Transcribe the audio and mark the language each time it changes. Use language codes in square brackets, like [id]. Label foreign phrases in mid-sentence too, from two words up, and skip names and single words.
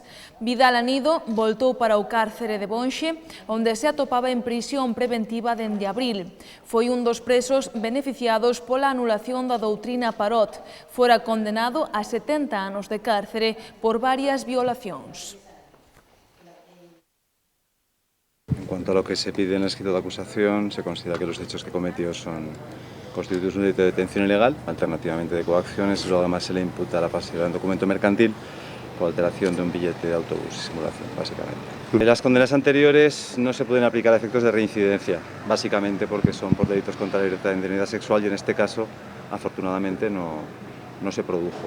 [gl] Vidal Anido voltou para o cárcere de Bonxe, onde se atopaba en prisión preventiva dende abril. Foi un dos presos beneficiados pola anulación da doutrina Parot. Fora condenado a 70 anos de cárcere por varias violacións. [es] En cuanto a lo que se pide en el escrito de acusación, se considera que los hechos que cometió son constituidos un delito de detención ilegal, alternativamente de coacciones, y luego además se le imputa la falsedad en documento mercantil por alteración de un billete de autobús y simulación, básicamente. Las condenas anteriores no se pueden aplicar a efectos de reincidencia, básicamente porque son por delitos contra la libertad de integridad sexual y en este caso, afortunadamente, no se produjo.